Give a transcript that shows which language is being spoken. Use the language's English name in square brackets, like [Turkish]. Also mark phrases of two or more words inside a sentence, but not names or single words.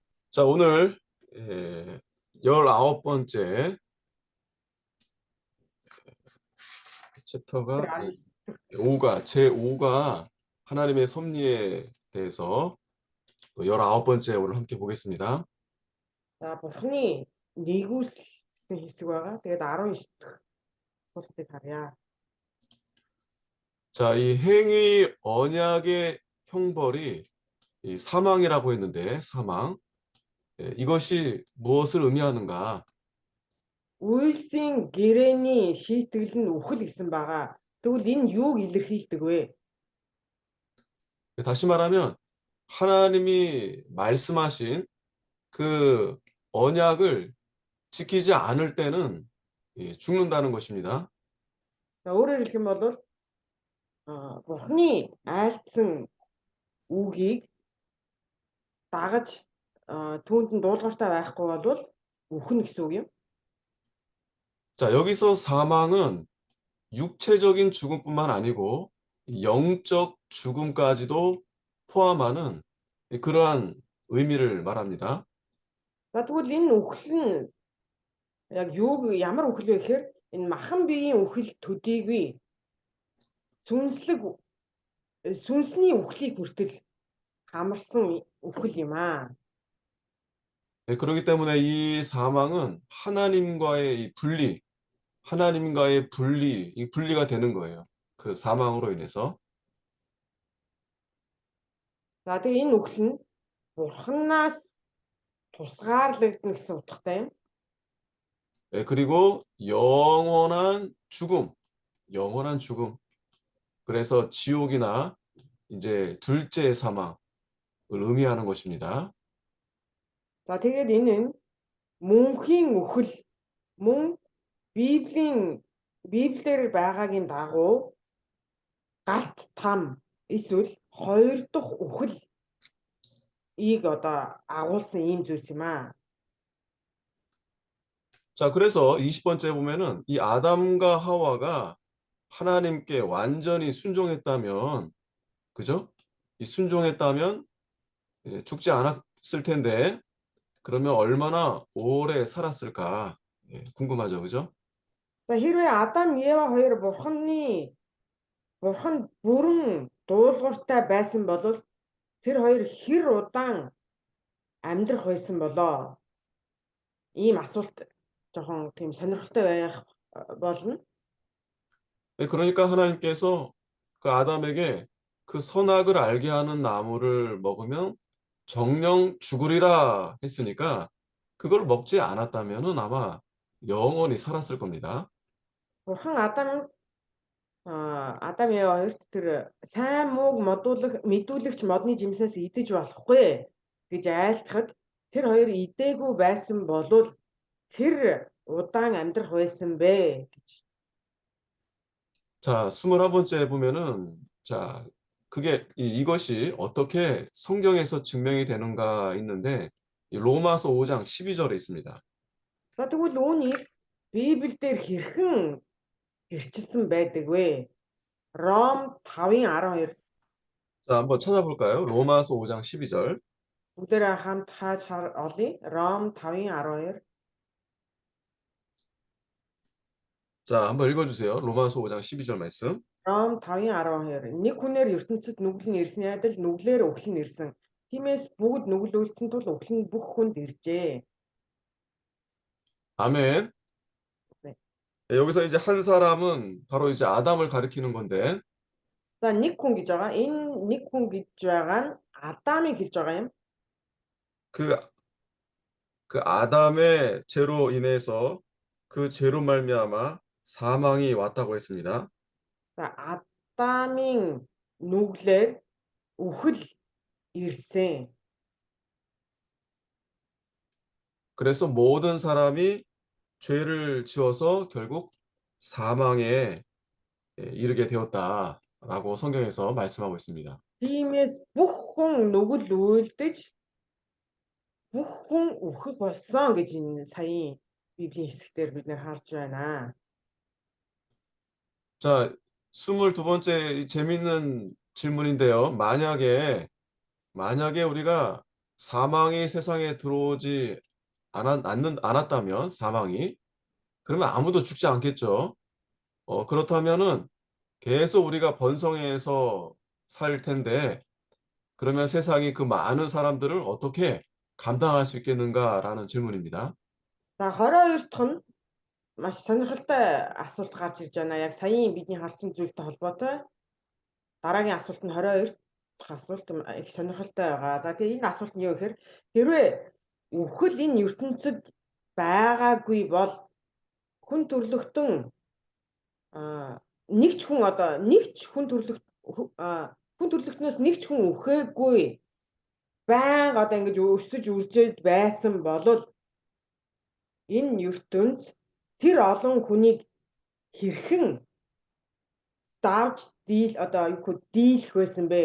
[Korean] 자, 오늘 19번째 챕터가 제5가 하나님의 섭리에 대해서 19번째 오늘 함께 보겠습니다. [Mongolian] За Бурхны нэгүүлсэн хэсэг байгаа. Тэгээд 19 дахь бүлтийг харъя. [Korean] 자, 이 행위 언약의 형벌이 이 사망이라고 했는데 사망. 이것이 무엇을 의미하는가? [Mongolian] Үйлсийн гэрээний шийтгэл нь үхэл гэсэн байгаа. Тэгвэл энэ юуг илэрхийлдэг вэ? [Korean] 다시 말하면 하나님이 말씀하신 그 언약을 지키지 않을 때는 죽는다는 것입니다. [Mongolian] За өөрөөр хэлэх юм бол Бурхны айлтсан үгийг дагаж түүнд нь дуулууртай байхгүй бол үхнэ гэсэн үг юм. [Korean] 자, 여기서 사망은 육체적인 죽음뿐만 아니고 영적 죽음까지도 포함하는 그러한 의미를 말합니다. [Mongolian] За тэгвэл энэ үхэл нь яг ямар үхэл вэ гэхээр энэ махан биеийн үхэл төдийгүй сүнсний үхлийг хүртэл хамарсан үхэл юм аа. [Korean] 그렇기 때문에 이 사망은 하나님과의 이 분리가 되는 거예요. 그 사망으로 인해서. [Mongolian] За тэгээ энэ үхэл нь бурханаас тусгаарлагдана гэсэн утгатай юм. [Korean] 그리고 영원한 죽음. 그래서 지옥이나 이제 둘째 사망을 의미하는 것입니다. [Mongolian] За тэгээд энэ нь мөнхийн үхэл мөн Библиэр байгаагийн дагуу галт там эсвэл хоёр дахь үхэлийг агуулсан ийм зүйлс юм аа. [Korean] 자, 그래서 20번째 보면은 이 아담과 하와가 하나님께 완전히 순종했다면, 그죠? 이 순종했다면 죽지 않았을 텐데, 그러면 얼마나 오래 살았을까? 궁금하죠, 그죠? [Mongolian] За хэрвээ Адам Ева хоёр бурханд бүрэн дуулууртай байсан бол тэр хоёр хэр удаан амьдрах байсан болоо? Ийм асуулт жоохон тийм сонирхолтой байх болно. [Korean] 그러니까 하나님께서 그 아담에게 그 선악을 알게 하는 나무를 먹으면 정령 죽으리라 했으니까 그걸 먹지 않았다면은 아마 영원히 살았을 겁니다. [Mongolian] Бурхан Адам Ева хоёрт тэр сайн мууг мэдүүлэгч модны жимсээс идэж болохгүй гэж айлтгахад тэр хоёр идээгүй байсан болвол хэр удаан амьдрах байсан бэ гэж. [Korean] 자, 21번째 보면은 자, 이것이 어떻게 성경에서 증명이 되는가 있는데 이 로마서 5장 12절에 있습니다. [Mongolian] За тэгвэл үүнийг Библиэлд хэрхэн гэрчилсэн байдаг вэ? Ром 5:12 [Korean] 자, 한번 찾아볼까요? 로마서 5장 12절. [Mongolian] бүгдээрээ хамт хааж олъё. Ром 5:12 [Korean] 자, 한번 읽어주세요. 로마서 5장 12절 말씀. [Mongolian] Ром 5:12 нэг хүнээр ертөнцид нүгэл нь ирсний адил нүглээр үхэл нь ирсэн. Тиймээс бүгд нүгэл үйлдсэн тул үхэл нь бүх хүнд иржээ. [Korean] 아멘. 네. 여기서 이제 한 사람은 바로 이제 아담을 가리키는 건데, [Mongolian] За нэг хүн гэж байгаа. Энэ нэг хүн гэж байгаа нь Адамыг хэлж байгаа юм. [Korean] 그, 그 아담의 죄로 인해서 그 죄로 말미암아 사망이 왔다고 했습니다. [Mongolian] За Адамын нүглээр үхэл ирсэн. [Korean] 그래서 모든 사람이 죄를 지어서 결국 사망에 이르게 되었다라고 성경에서 말씀하고 있습니다. [Mongolian] Тиймээс бүх хүн нүгэл үйлдэж бүх хүн үхэх болсон гэж энэ саяын Библийн хэсгээр бид нэр харж байна. [Korean] 자, 22번째 재밌는 질문인데요. 만약에 우리가 사망이 세상에 들어오지 않았다면 사망이 그러면 아무도 죽지 않겠죠. 그렇다면은 계속 우리가 번성해서 살 텐데 그러면 세상이 그 많은 사람들을 어떻게 감당할 수 있겠는가라는 질문입니다. [Mongolian] За 22 дахь нь маш сонирхолтой асуулт гарч ирж байна. Яг саяын бидний харсан зүйлтэй холбоотой. Дараагийн асуулт нь 22 дахь асуулт их сонирхолтой байгаа. За тэгээ энэ асуулт нь юу гэхээр хэрвээ үхэл энэ ертөнцид байгаагүй бол хүн төрлөختөн нэг ч хүн одоо нэг ч хүн хүн төрлөختнөөс нэг ч хүн үхээгүй байнга одоо ингэж өсөж үржиж байсан бол энэ ертөнц тэр олон хүнийг хэрхэн давж одоо юу гэвэл дийлэх байсан бэ?